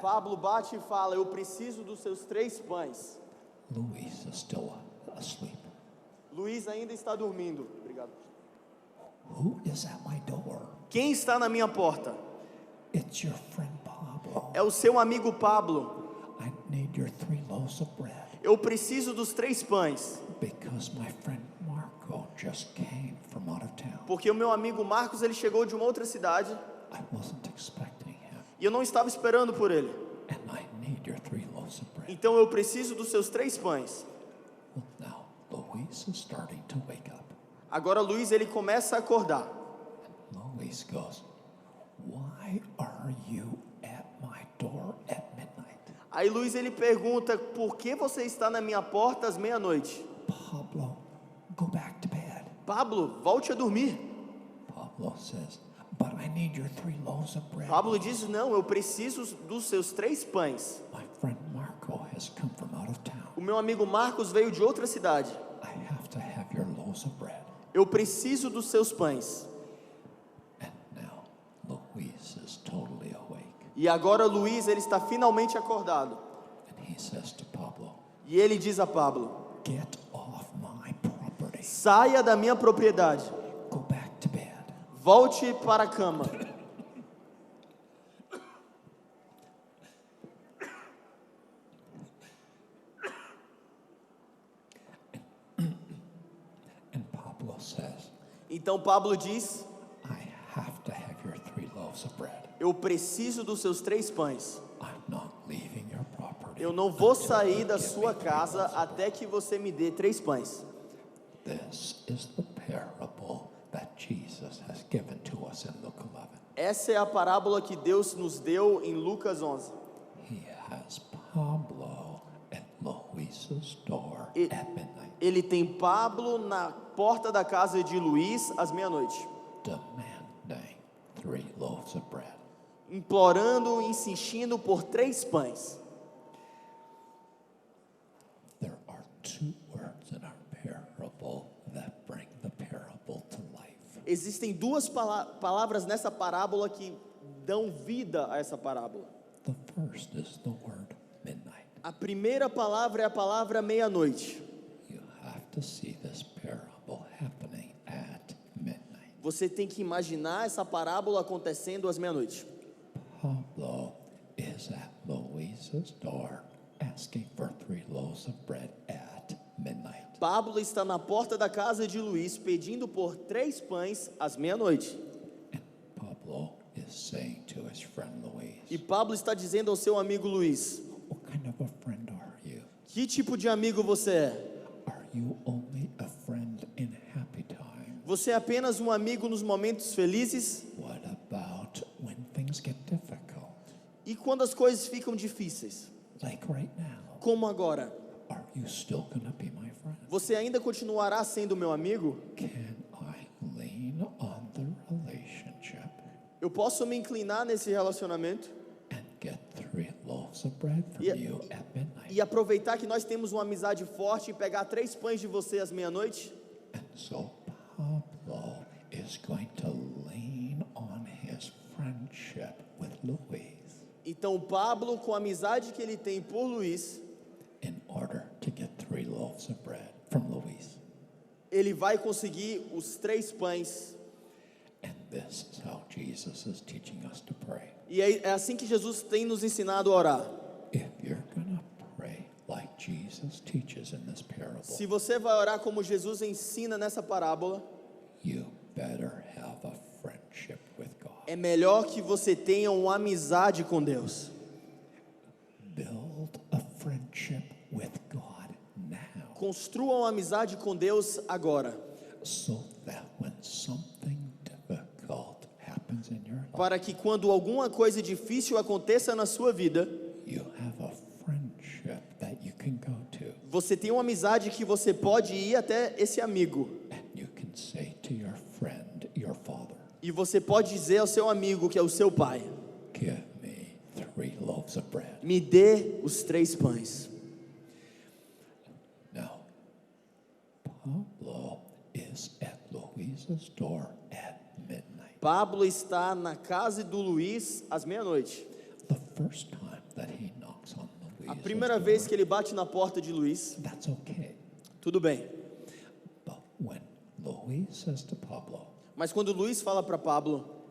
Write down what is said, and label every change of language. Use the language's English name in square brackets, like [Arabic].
[Portuguese] Pablo bate e fala: eu preciso dos seus 3 pães. [English] Luis is still asleep. [Portuguese] Luiz ainda está dormindo. Obrigado. [English] Who is at my door? [Portuguese] Quem está na minha porta? [English] It's your friend Pablo. [Portuguese] É o seu amigo Pablo. [English] I need your 3 loaves of bread [Portuguese] Eu preciso dos 3 pães, [English] because my friend Marco just came from out of town. [Portuguese] porque o meu amigo Marcos ele chegou de uma outra cidade [English] I wasn't expecting him, [Portuguese] e eu não estava esperando por ele. [English] and I need your 3 loaves of bread. [Portuguese] Então eu preciso dos seus 3 pães. [English] Well, now Luis is starting to wake up. [Portuguese] Agora Luiz ele começa a acordar. [English] Luis goes, why are you at my door at midnight? [Portuguese] Aí Luiz ele pergunta: por que você está na minha porta às meia-noite? [English] Pablo, go back to bed. [Portuguese] Pablo, volte a dormir. [English] Pablo says, but I need your 3 loaves of bread. [Portuguese] Pablo diz: não, eu preciso dos seus 3 pães. [English] My friend Marco has come from out of town. [Portuguese] O meu amigo Marcos veio de outra cidade. [English] I have to have your loaves of bread. [Portuguese] Eu preciso dos seus pães. [English] And now Luis is totally awake. [Portuguese] E agora Luiz ele está finalmente acordado. [English] And he says to Pablo, [Portuguese] E ele diz a Pablo: [English] get off my property. [Portuguese] saia da minha propriedade. [English] Go back to bed. [Portuguese] Volte para a cama. [English] And Pablo says, [Portuguese] Então Pablo diz: [English] I have to have your 3 loaves of bread. [Portuguese] eu preciso dos seus 3 pães. [English] I'm not leaving your property. [Portuguese] Eu não vou [English] until [Portuguese] sair [English] you [Portuguese] da [English] give [Portuguese] sua [English] me 3 [Portuguese] casa [English] loaves of [Portuguese] até que você me dê 3 pães. [English] bread. This is the parable that Jesus has given to us in Luke 11. [Portuguese] Essa é a parábola que Deus nos deu em Lucas 11. [English] He has Pablo at Luis's door E- at midnight, [Portuguese] Ele tem Pablo na porta da casa de Luiz às meia-noite, [English] demanding 3 loaves of bread. [Portuguese] implorando, insistindo por 3 pães. [English] There are 2 words in our parable that bring the parable to life. [Portuguese] Existem 2 palavras nessa parábola que dão vida a essa parábola. [English] The first is the word midnight. [Portuguese] A primeira palavra é a palavra meia-noite. [English] You have to see this parable happening at midnight. [Portuguese] Você tem que imaginar essa parábola acontecendo às meia-noite. [English] Pablo is at Luis's door asking for 3 loaves of bread at midnight. [Portuguese] Pablo está na porta da casa de Luiz pedindo por 3 pães às meia-noite. [English] And Pablo is saying to his friend Luis, [Portuguese] E Pablo está dizendo ao seu amigo Luiz: [English] what kind of a friend are you? [Portuguese] que tipo de amigo você é? [English] Are you only a friend in happy times? [Portuguese] Você é apenas um amigo nos momentos felizes? [English] What about when things get difficult? [Portuguese] E quando as coisas ficam difíceis? [English] Like right now, [Portuguese] Como agora? [English] are you still gonna be my friend? [Portuguese] Você ainda continuará sendo meu amigo? [English] Can I lean on the relationship [Portuguese] Eu posso me inclinar nesse relacionamento [English] and get 3 loaves of bread from E- you at midnight. [Portuguese] E aproveitar que nós temos uma amizade forte e pegar 3 pães de você às meia-noite. [English] And so Pablo is going to lean on his friendship with Luis [Portuguese] Então Pablo, com a amizade que ele tem por Luís, [English] in order to get 3 loaves of bread from Luis. [Portuguese] ele vai conseguir os 3 pães. [English] And this is how Jesus is teaching us to pray. [Portuguese] E é assim que Jesus tem nos ensinado a orar. [English] If you're going to pray like Jesus teaches in this parable, [Portuguese] Se você vai orar como Jesus ensina nessa parábola, [English] you better have a friendship with God. [Portuguese] é melhor que você tenha uma amizade com Deus. [English] Build a friendship with God now, [Portuguese] Construa uma amizade com Deus agora, [English] so that when something difficult happens in your life, [Portuguese] para que quando alguma coisa difícil aconteça na sua vida, [English] you have a friendship that you can go to, [Portuguese] você tem uma amizade que você pode ir até esse amigo. [English] and you can say to your friend, your father, [Portuguese] E você pode dizer ao seu amigo, que é o seu pai: [English] give me 3 loaves of bread. [Portuguese] me dê os 3 pães. [English] Now, Pablo is at Luis's door at midnight. [Portuguese] Pablo está na casa do Luís às meia-noite. [English] The first time that he knocks on [Portuguese] A [English] Luis's [Portuguese] primeira [English] door, [Portuguese] vez que ele bate na porta de Luís, [English] that's okay. [Portuguese] tudo bem. [English] But when Luis says to Pablo, [Portuguese] Mas quando Luís fala para Pablo: